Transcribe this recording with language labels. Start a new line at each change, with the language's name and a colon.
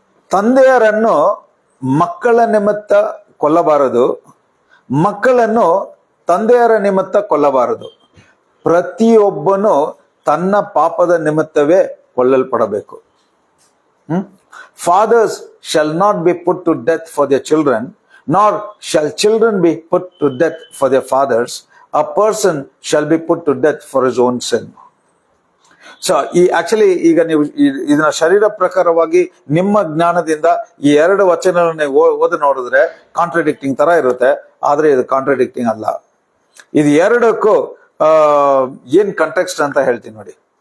Kannada: ತಂದೆಯರನ್ನು ಮಕ್ಕಳ ನಿಮಿತ್ತ ಕೊಲ್ಲಬಾರದು, ಮಕ್ಕಳನ್ನು ತಂದೆಯರ ನಿಮಿತ್ತ ಕೊಲ್ಲಬಾರದು, ಪ್ರತಿಯೊಬ್ಬನು ತನ್ನ ಪಾಪದ ನಿಮಿತ್ತವೇ ಕೊಲ್ಲಲ್ಪಡಬೇಕು.
English: Fathers shall not be put to death for their children, nor shall children be put to death for their fathers. A person shall be put to death for his own sin.
Kannada: So actually ಈಗ ನೀವು ಇದನ್ನ ಶರೀರ ಪ್ರಕಾರವಾಗಿ ನಿಮ್ಮ ಜ್ಞಾನದಿಂದ ಈ 2 ವಚನಗಳನ್ನ ಓದಿ ನೋಡಿದ್ರೆ ಕಾಂಟ್ರಡಿಕ್ಟಿಂಗ್ ತರ ಇರುತ್ತೆ, ಆದ್ರೆ ಇದು ಕಾಂಟ್ರಡಿಕ್ಟಿಂಗ್ ಅಲ್ಲ. ಇದು 2ಕ್ಕೂ ಏನ್ ಕಂಟೆಕ್ಸ್ಟ್ ಅಂತ ಹೇಳ್ತೀನಿ ನೋಡಿ.